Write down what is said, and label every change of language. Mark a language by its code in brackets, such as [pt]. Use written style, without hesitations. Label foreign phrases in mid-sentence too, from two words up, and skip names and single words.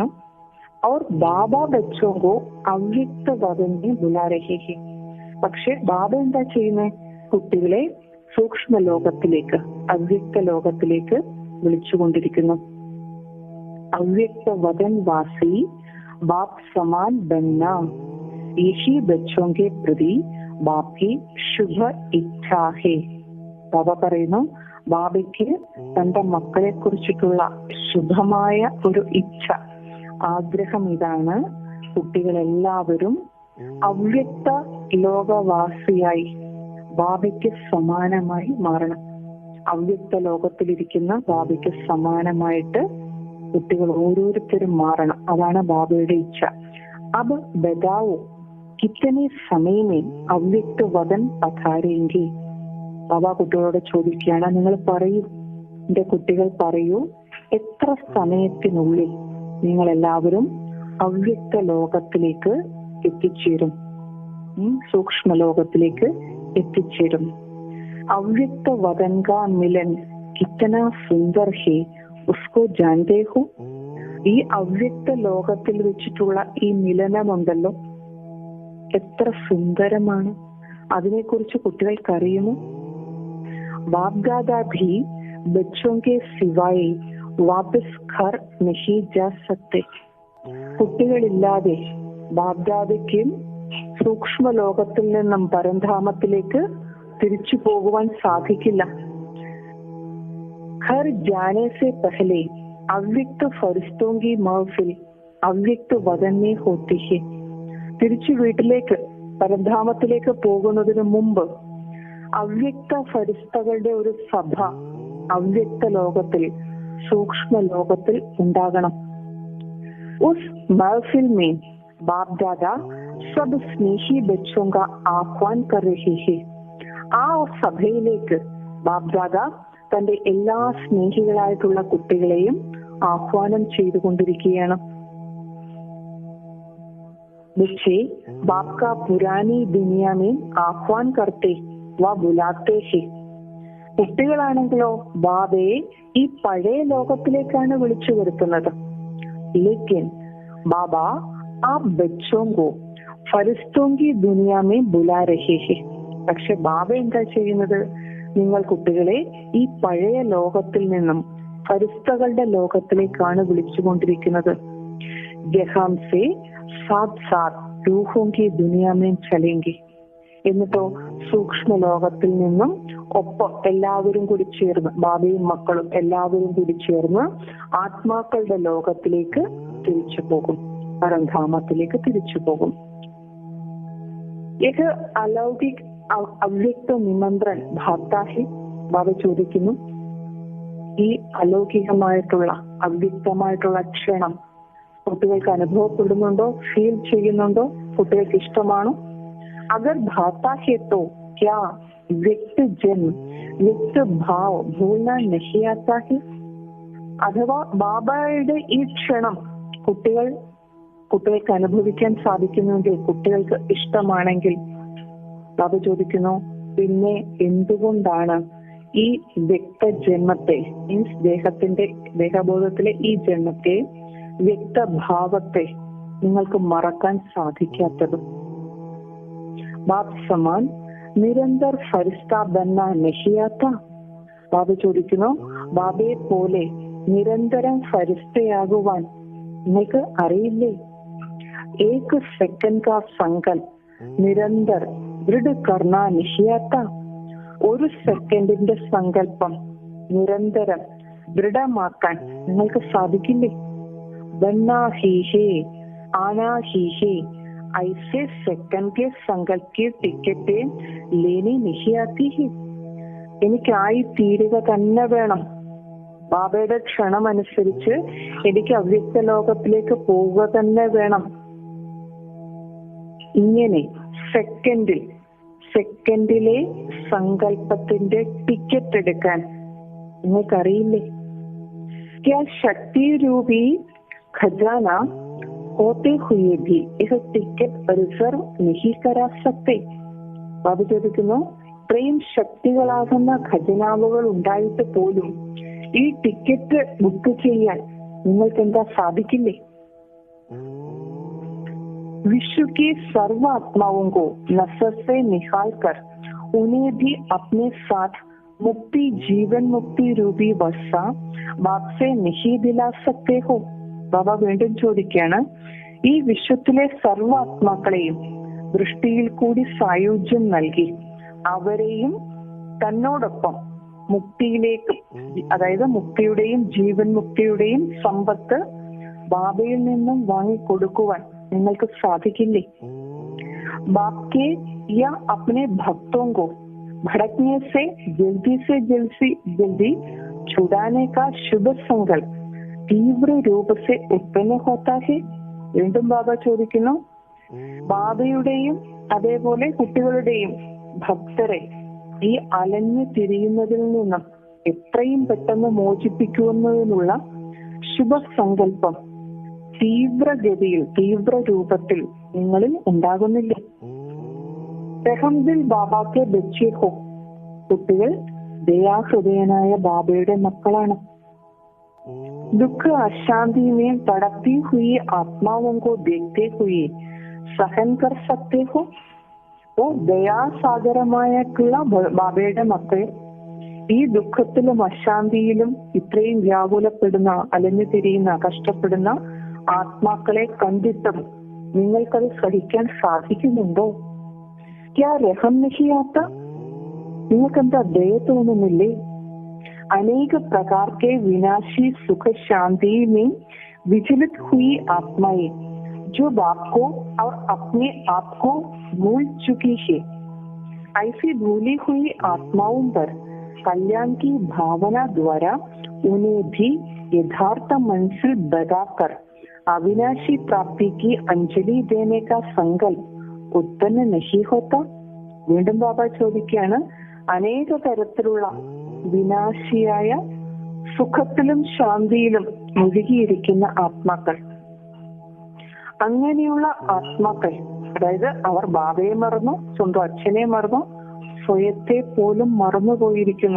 [hi] और बाबा बच्चों को अव्यक्त वतन में बुला रहे हैं. [ml] പക്ഷെ ബാബ എന്താ ചെയ്യുന്നത്? കുട്ടികളെ സൂക്ഷ്മ ലോകത്തിലേക്ക്, അവ്യക്ത ലോകത്തിലേക്ക് വിളിച്ചുകൊണ്ടിരിക്കുന്നു. [hi] अव्यक्त वतन वासी बाप समान बनें, ऐसी बच्चों के प्रति बाप की शुभ इच्छा है. [ml] ബാബ പറയുന്നു, ബാബയ്ക്ക് തന്റെ മക്കളെ കുറിച്ചിട്ടുള്ള ശുഭമായ ഒരു ഇച്ഛ, ആഗ്രഹം ഇതാണ്: കുട്ടികളെല്ലാവരും അവ്യക്ത ലോകവാസിയായി ബാബയ്ക്ക് സമാനമായി മാറണം. അവ്യക്ത ലോകത്തിലിരിക്കുന്ന ബാബയ്ക്ക് സമാനമായിട്ട് കുട്ടികൾ ഓരോരുത്തരും മാറണം. അതാണ് ബാബയുടെ ഇച്ഛ. [hi] अब बताओ कितने समय में अव्यक्त वतन पधारेंगे. [ml] ബാബ കുട്ടികളോട് ചോദിക്കുകയാണ്, നിങ്ങൾ പറയൂ, എന്റെ കുട്ടികൾ പറയൂ, എത്ര സമയത്തിനുള്ളിൽ നിങ്ങൾ എല്ലാവരും അവ്യക്ത ലോകത്തിലേക്ക് എത്തിച്ചേരും, സൂക്ഷ്മ ലോകത്തിലേക്ക് എത്തിച്ചേരും. [hi] अव्यक्त वतन का मिलन कितना सुंदर है उसको जानते हो. [ml] ഈ അവ്യക്ത ലോകത്തിൽ വെച്ചിട്ടുള്ള ഈ മിലനമുണ്ടല്ലോ, എത്ര സുന്ദരമാണ്. അതിനെക്കുറിച്ച് കുട്ടികൾക്കറിയുമോ? [hi] बापदादा भी बच्चों के सिवाय वापस घर नहीं जा सकते. [ml] കുട്ടികളില്ലാതെ ബാപ്ദാദയ്ക്കും സൂക്ഷ്മ ലോകത്തിൽ നിന്നും പരംധാമത്തിലേക്ക് തിരിച്ചു പോകുവാൻ സാധിക്കില്ല. [hi] घर जाने से पहले अव्यक्त फरिश्तों की महफिल अव्यक्त वतन में होती है. [ml] തിരിച്ചു വീട്ടിലേക്ക് പരംധാമത്തിലേക്ക് പോകുന്നതിന് മുമ്പ് അവ്യക്ത ഫരിസ്തകളുടെ ഒരു സഭ അവ്യക്ത ലോകത്തിൽ, സൂക്ഷ്മ ലോകത്തിൽ ഉണ്ടാകണം. [hi] उस महफिल में बाप दादा सब स्नेही बच्चों का आह्वान कर रहे हैं. [ml] ആ സഭയിലേക്ക് ബാപ് ദാദ തന്റെ എല്ലാ സ്നേഹികളായിട്ടുള്ള കുട്ടികളെയും ആഹ്വാനം ചെയ്തുകൊണ്ടിരിക്കുകയാണ്. [hi] बच्चे बाप का पुरानी दुनिया में आह्वान करते व बुलाते हैं. [ml] കുട്ടികളാണെങ്കിലോ ബാബയെ ഈ പഴയ ലോകത്തിലേക്കാണ് വിളിച്ചു വരുത്തുന്നത്. [hi] लेकिन बाबा आप बच्चों को फरिश्तों की दुनिया में बुला रहे हैं. [ml] പക്ഷെ ബാബ എന്താ ചെയ്യുന്നത്? നിങ്ങൾ കുട്ടികളെ ഈ പഴയ ലോകത്തിൽ നിന്നും ഫരിസ്തകളുടെ ലോകത്തിലേക്കാണ് വിളിച്ചുകൊണ്ടിരിക്കുന്നത്. [hi] जहां से साथ साथ रूहों की दुनिया में चलेंगे. [ml] എന്നിട്ടോ സൂക്ഷ്മ ലോകത്തിൽ നിന്നും ഒപ്പം എല്ലാവരും കൂടി ചേർന്ന്, ബാബയും മക്കളും എല്ലാവരും കൂടി ചേർന്ന് ആത്മാക്കളുടെ ലോകത്തിലേക്ക് തിരിച്ചു പോകും, പരംധാമത്തിലേക്ക് തിരിച്ചു പോകും. [hi] यह अलौकिक अव्यक्त निमंत्रण भाता है. [ml] ബാബ ചോദിക്കുന്നു, ഈ അലൗകികമായിട്ടുള്ള അവ്യക്തമായിട്ടുള്ള ക്ഷണം കുട്ടികൾക്ക് അനുഭവപ്പെടുന്നുണ്ടോ, ഫീൽ ചെയ്യുന്നുണ്ടോ, കുട്ടികൾക്ക് ഇഷ്ടമാണോ? [hi] अगर भाता है तो क्या व्यक्त जन्म व्यक्त भाव भूलना नहीं आता है. [ml] അഥവാ ബാബയുടെ ഈ ക്ഷണം കുട്ടികൾക്ക് അനുഭവിക്കാൻ സാധിക്കുന്നെങ്കിൽ, കുട്ടികൾക്ക് ഇഷ്ടമാണെങ്കിൽ, ബാബ ചോദിക്കുന്നു, പിന്നെ എന്തുകൊണ്ടാണ് ഈ വ്യക്തജന്മത്തെ, മീൻസ് ദേഹബോധത്തിലെ ഈ ജന്മത്തെ, വ്യക്തഭാവത്തെ നിങ്ങൾക്ക് മറക്കാൻ സാധിക്കാത്തത്? [hi] बाप समान निरंतर फरिश्ता बनना नहीं आता. [ml] ബാബ ചോദിക്കുന്നു, ബാബയെ പോലെ നിരന്തരം ഫരിസ്തയാകുവാൻ നിങ്ങൾക്ക് അറിയില്ലേ? [hi] एक सेकंड का संकल्प निरंतर दृढ़ करना नहीं आता. [ml] ഒരു സെക്കൻഡിന്റെ സങ്കല്പം നിരന്തരം ദൃഢമാക്കാൻ നിങ്ങൾക്ക് സാധിക്കില്ലേ? [hi] बनना ही है आना ही है ऐसे सेकंड के संकल्प की टिकറ്റ് लेनी नहीं आती है. [ml] എനിക്കായി തീരുക തന്നെ വേണം. ബാബയുടെ ക്ഷണം അനുസരിച്ച് എനിക്ക് അവ്യക്ത ലോകത്തിലേക്ക് പോവുക തന്നെ വേണം. ഇങ്ങനെ സെക്കൻഡിലെ സങ്കല്പത്തിന്റെ ടിക്കറ്റ് എടുക്കാൻ നിങ്ങൾക്കറിയില്ലേ? [hi] क्या शक्ति रूपी खजाना होते हुए भी यह टिकट रिजर्व नहीं करा सकते. [ml] ബാബ ചോദിക്കുന്നു, ഇത്രയും ശക്തികളാകുന്ന ഖജനാവുകൾ ഉണ്ടായിട്ട് പോലും ഈ ടിക്കറ്റ് ബുക്ക് ചെയ്യാൻ നിങ്ങൾക്ക് എന്താ സാധിക്കില്ലേ? [hi] विश्व के सर्व आत्माओं को नसर से निकाल कर उन्हें भी अपने साथ मुक्ति, जीवन मुक्ति रूपी वर्षा बाप से नहीं दिला सकते हो. [ml] ബാബ വീണ്ടും ചോദിക്കുകയാണ്, ഈ വിശ്വത്തിലെ സർവ്വ ആത്മാക്കളെയും ദൃഷ്ടിയിൽ കൂടി സായുജ്യം നൽകി അവരെയും തന്നോടൊപ്പം മുക്തിയിലേക്ക്, അതായത് മുക്തിയുടെയും ജീവൻ മുക്തിയുടെയും സമ്പത്ത് ബാബയിൽ നിന്നും വാങ്ങിക്കൊടുക്കുവാൻ നിങ്ങൾക്ക് സാധിക്കില്ലേ? [hi] बाप के या अपने भक्तों को भड़कने से जल्दी छुड़ाने का शुभ संकल्प तीव्र रूप से उत्पन्न होता है. [ml] വീണ്ടും ബാബ ചോദിക്കുന്നു, ബാബയുടെയും അതേപോലെ കുട്ടികളുടെയും ഭക്തരെ ഈ അലഞ്ഞു തിരിയുന്നതിൽ നിന്നും എത്രയും പെട്ടെന്ന് മോചിപ്പിക്കുന്നതിനുള്ള ശുഭസങ്കല്പം തീവ്രഗതിയിൽ, തീവ്ര രൂപത്തിൽ നിങ്ങളിൽ ഉണ്ടാകുന്നില്ലേ? [hi] रहमदिल बाबा के बच्चे हो, [ml] കുട്ടികൾ ദയാഹൃദയനായ ബാബയുടെ മക്കളാണ്. [hi] दुःख अशांति में तड़पती हुई आत्माओं को देखते हुए सहन कर सकते हो? [ml] ഓ ദയാസാഗരമായിട്ടുള്ള ബാബയുടെ മക്കൾ, ഈ ദുഃഖത്തിലും അശാന്തിയിലും ഇത്രയും വ്യാകുലപ്പെടുന്ന, അലഞ്ഞു തിരിയുന്ന, കഷ്ടപ്പെടുന്ന ആത്മാക്കളെ കണ്ടിട്ടും നിങ്ങൾക്കത് സഹിക്കാൻ സാധിക്കുന്നുണ്ടോ? [hi] क्या रहम नहीं आता, [ml] നിങ്ങൾക്കെന്താ ദയ തോന്നുന്നില്ലേ? [hi] अनेक प्रकार के विनाशी सुख शांति में विचलित हुई आत्माएं जो बाप को और अपने आप को भूल चुकी है, ऐसी भूली हुई आत्माओं पर कल्याण की भावना द्वारा उन्हें भी यथार्थ मंजिल बताकर अविनाशी प्राप्ति की अंजलि देने का संकल्प उत्पन्न नहीं होता? [ml] വീണ്ടും ബാബ ചോദിക്കുകയാണ്, അനേക തരത്തിലുള്ള വിനാശിയായ സുഖത്തിലും ശാന്തിയിലും മുഴുകിയിരിക്കുന്ന ആത്മാക്കൾ, അങ്ങനെയുള്ള ആത്മാക്കൾ, അതായത് അവർ ബാബയെ മറന്നു, സ്വന്തം അച്ഛനെ മറന്നു, സ്വയത്തെ പോലും മറന്നുപോയിരിക്കുന്നു.